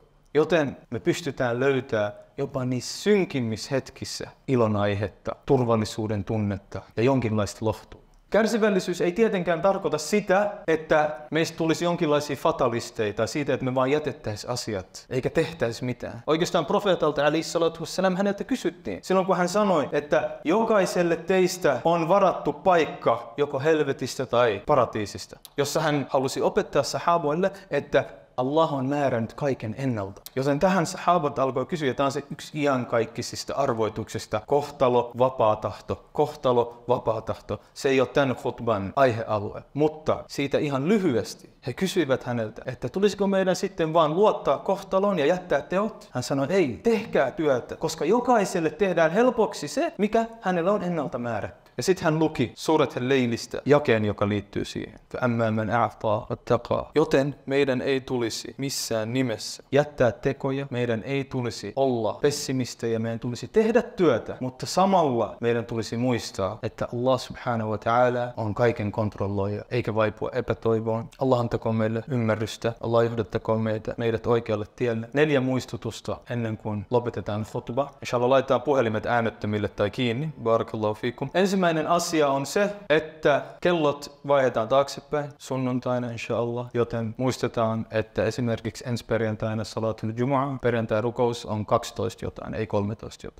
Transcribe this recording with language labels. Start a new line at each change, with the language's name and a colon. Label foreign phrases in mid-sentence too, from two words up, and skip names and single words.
Finnish: Joten me pystytään löytämään jopa niissä synkimmissä hetkissä ilonaihetta, turvallisuuden tunnetta ja jonkinlaista lohtua. Kärsivällisyys ei tietenkään tarkoita sitä, että meistä tulisi jonkinlaisia fatalisteja tai siitä, että me vaan jätettäisiin asiat eikä tehtäisi mitään. Oikeastaan profeetalta
Arabic: عليه الصلاة والسلام
Finnish: häneltä kysyttiin silloin, kun hän sanoi, että jokaiselle teistä on varattu paikka joko helvetistä tai paratiisista, jossa hän halusi opettaa sahaboille, että Allah on määrännyt kaiken ennalta. Joten tähän sahabat alkoi kysyä, tämä on se yksi iankaikkisista arvoituksista, kohtalo, vapaa tahto, kohtalo, vapaa tahto. Se ei ole tämän khutban aihealue, mutta siitä ihan lyhyesti he kysyivät häneltä, että tulisiko meidän sitten vaan luottaa kohtaloon ja jättää teot? Hän sanoi, ei, tehkää työtä, koska jokaiselle tehdään helpoksi se, mikä hänellä on ennalta määrätty. Ja sitten hän luki Surat al-Leilistä jakeen, joka liittyy siihen.
Arabic: فَأَمَّا مَنْ أَعْطَى وَاتَّقَى.
Finnish: Joten meidän ei tulisi missään nimessä jättää tekoja, meidän ei tulisi olla pessimistejä, meidän tulisi tehdä työtä, mutta samalla meidän tulisi muistaa, että
Arabic: الله سبحانه وتعالى
Finnish: on kaiken kontrolloija, eikä vaipua epätoivoon. Allah antakoon meille ymmärrystä, Allah johdattakoon meidät oikealle tielle. 4 muistutusta ennen kuin lopetetaan khutba. Inshallah laitetaan puhelimet äänettömille tai kiinni.
Arabic: بارك الله فيكم.
Finnish: Ensimmäinen asia on se, että kellot vaihdetaan taaksepäin sunnuntaina inshallah, joten muistetaan, että esimerkiksi ensi perjantaina
Arabic: صلاة الجمعة,
Finnish: perjantai-rukous on 12 jotain, ei 13 jotain.